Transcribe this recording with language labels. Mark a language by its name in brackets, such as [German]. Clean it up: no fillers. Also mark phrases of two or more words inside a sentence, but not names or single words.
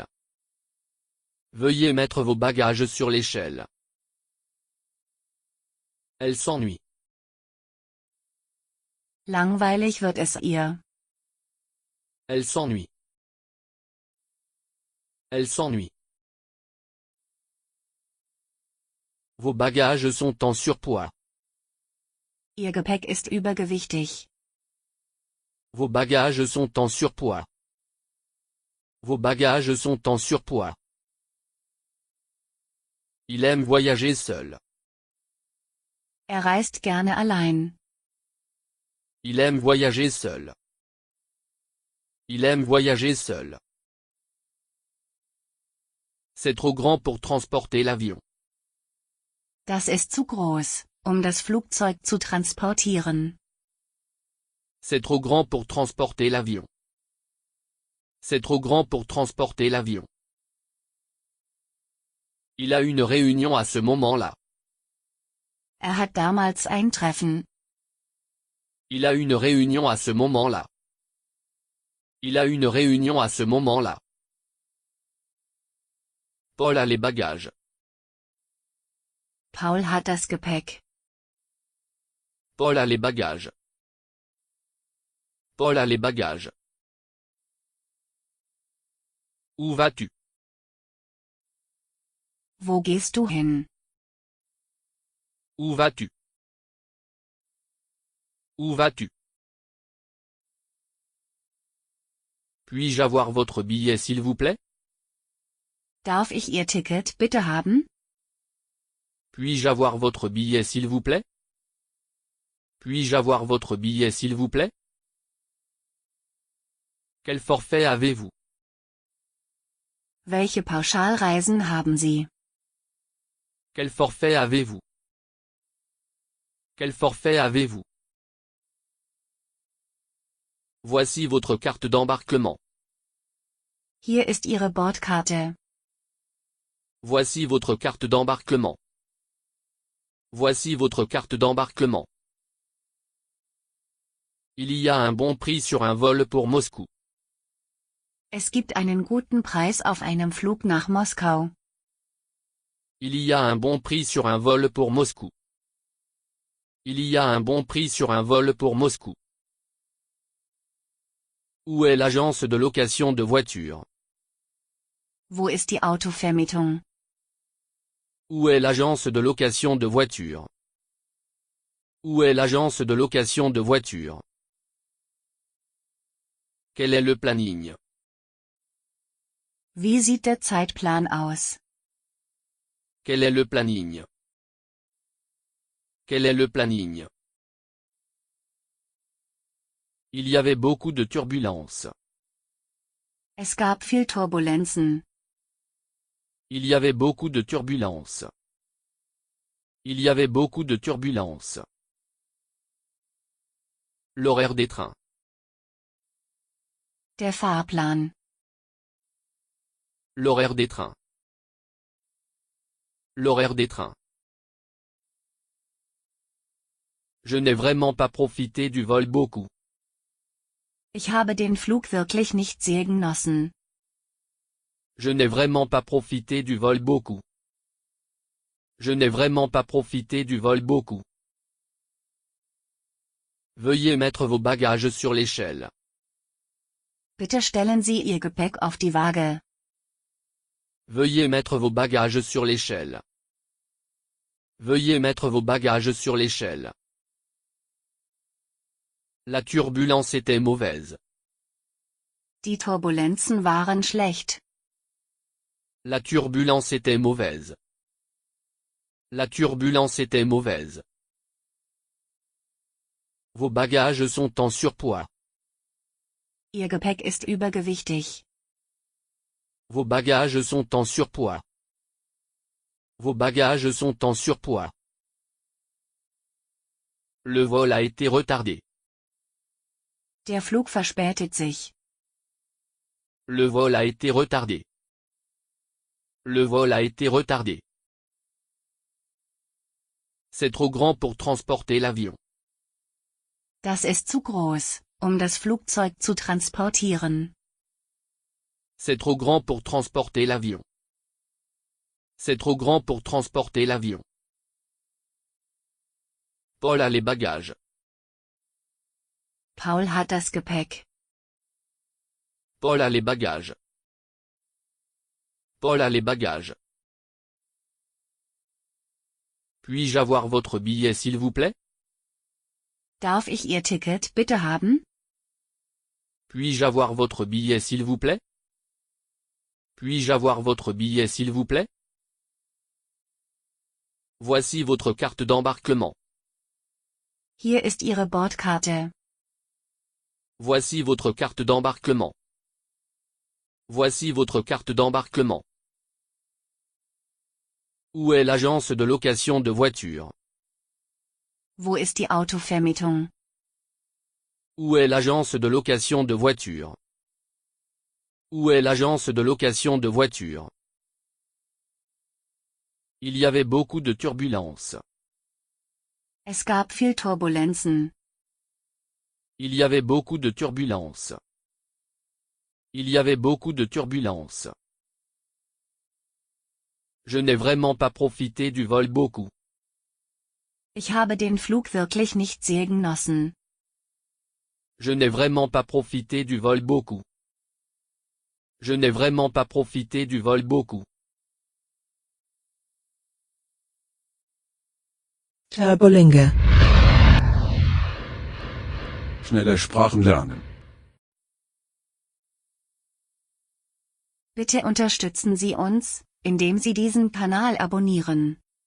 [French] Veuillez mettre vos bagages sur l'échelle. Elle s'ennuie. [German] Langweilig wird es ihr. [French] Elle s'ennuie. Elle s'ennuie. Vos bagages sont en surpoids. [German] Ihr Gepäck ist übergewichtig. [French] Vos bagages sont en surpoids. Vos bagages sont en surpoids. Il aime voyager seul. [German] Reist gerne allein. [French] Il aime voyager seul. Il aime voyager seul. C'est trop grand pour transporter l'avion. [German] Das ist zu groß, das Flugzeug zu transportieren. [French] C'est trop grand pour transporter l'avion. C'est trop grand pour transporter l'avion. Il a une réunion à ce moment-là. [German] Hat damals ein Treffen. [French] Il a une réunion à ce moment-là. Il a une réunion à ce moment-là. Paul a les bagages. [German] Paul hat das Gepäck. [French] Paul a les bagages. Paul a les bagages. Où vas-tu? [German] Wo gehst du hin? [French] Où vas-tu? Où vas-tu? Puis-je avoir votre billet s'il vous plaît? [German] Darf ich Ihr Ticket bitte haben? [French] Puis-je avoir votre billet s'il vous plaît? Puis-je avoir votre billet s'il vous plaît? Quel forfait avez-vous? [German] Welche Pauschalreisen haben Sie? [French] Quel forfait avez-vous? Quel forfait avez-vous? Voici votre carte d'embarquement. [German] Hier ist Ihre Bordkarte. [French] Voici votre carte d'embarquement. Voici votre carte d'embarquement. Il y a un bon prix sur un vol pour Moscou. [German] Es gibt einen guten Preis auf einem Flug nach Moskau. [French] Il y a un bon prix sur un vol pour Moscou. Il y a un bon prix sur un vol pour Moscou. Où est l'agence de location de voitures? [German] Wo ist die Autovermietung? [French] Où est l'agence de location de voitures? Où est l'agence de location de voitures? Quel est le planning? [German] Wie sieht der Zeitplan aus? [French] Quel est le planning? Quel est le planning? Il y avait beaucoup de turbulences. [German] Es gab viel Turbulenzen. [French] Il y avait beaucoup de turbulences. Il y avait beaucoup de turbulences. L'horaire des trains. [German] Der Fahrplan. [French] L'horaire des trains. L'horaire des trains. Je n'ai vraiment pas profité du vol beaucoup. [German] Ich habe den Flug wirklich nicht sehr genossen. [French] Je n'ai vraiment pas profité du vol beaucoup. Je n'ai vraiment pas profité du vol beaucoup. Veuillez mettre vos bagages sur l'échelle. [German] Bitte stellen Sie Ihr Gepäck auf die Waage. [French] Veuillez mettre vos bagages sur l'échelle. Veuillez mettre vos bagages sur l'échelle. La turbulence était mauvaise. [German] Die Turbulenzen waren schlecht. [French] La turbulence était mauvaise. La turbulence était mauvaise. Vos bagages sont en surpoids. [German] Ihr Gepäck ist übergewichtig. [French] Vos bagages sont en surpoids. Vos bagages sont en surpoids. Le vol a été retardé. [German] Der Flug verspätet sich. [French] Le vol a été retardé. Le vol a été retardé. C'est trop grand pour transporter l'avion. [German] Das ist zu groß, das Flugzeug zu transportieren. [French] C'est trop grand pour transporter l'avion. C'est trop grand pour transporter l'avion. Paul a les bagages. [German] Paul hat das Gepäck. [French] Paul a les bagages. Paul a les bagages. Puis-je avoir votre billet s'il vous plaît? [German] Darf ich Ihr Ticket bitte haben? [French] Puis-je avoir votre billet s'il vous plaît? Puis-je avoir votre billet s'il vous plaît? Voici votre carte d'embarquement. [German] Hier ist Ihre Bordkarte. [French] Voici votre carte d'embarquement. Voici votre carte d'embarquement. Où est l'agence de location de voitures? [German] Wo ist die Autovermietung? [French] Où est l'agence de location de voitures? Où est l'agence de location de voitures? Il y avait beaucoup de turbulences. [German] Es gab viel Turbulenzen. [French] Il y avait beaucoup de turbulences. Il y avait beaucoup de turbulences. Je n'ai vraiment pas profité du vol beaucoup. [German] Ich habe den Flug wirklich nicht sehr genossen. [French] Je n'ai vraiment pas profité du vol beaucoup. Je n'ai vraiment pas profité du vol beaucoup. [German] Turbolinge. Schnelle Sprachen lernen. Bitte unterstützen Sie uns, indem Sie diesen Kanal abonnieren.